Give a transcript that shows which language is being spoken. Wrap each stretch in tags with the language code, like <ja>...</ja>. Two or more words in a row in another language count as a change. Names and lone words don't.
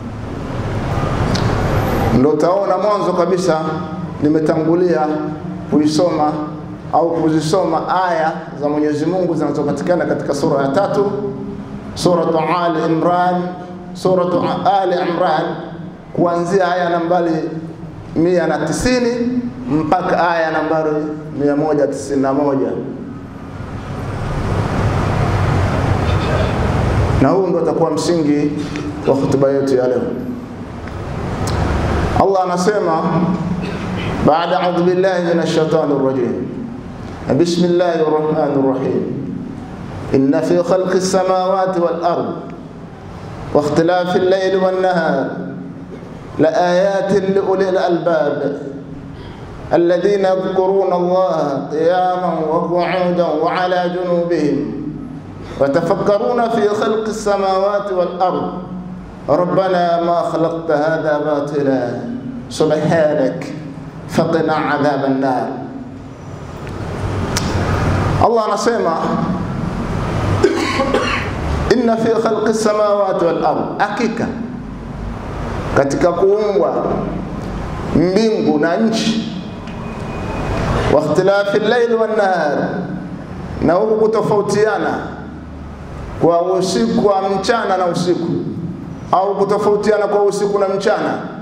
<sw>Ndio taona mwanzo kabisa nimetangulia kuisoma au kuzisoma aya za Mwenyezi Mungu zinazopatikana katika sura ya 3, suratu Ali Imran, kuanzia aya nambari 190 mpaka aya nambari 191. Na huu ndio utakuwa msingi wa hotuba yetu ya leo. Allah anasema baada</sw> <ar>أعوذ بالله من الشيطان الرجيم بسم الله الرحمن الرحيم إن في خلق السماوات والأرض واختلاف الليل والنهار لآيات لأولي الألباب الذين يذكرون الله قياما وقعودا وعلى جنوبهم وتفكرون في خلق السماوات والأرض ربنا ما خلقت هذا باطلا سبحانك فقنا عذاب النار. الله anasema إن في خلق السماوات والأرض,</ar> <sw>hakika katika kuumbwa mbingu na nchi,</sw> <ar>واختلاف الليل والنهار,</ar> <sw>na kutofautiana kwa usiku wa mchana na usiku, au kutofautiana kwa usiku na mchana.</sw>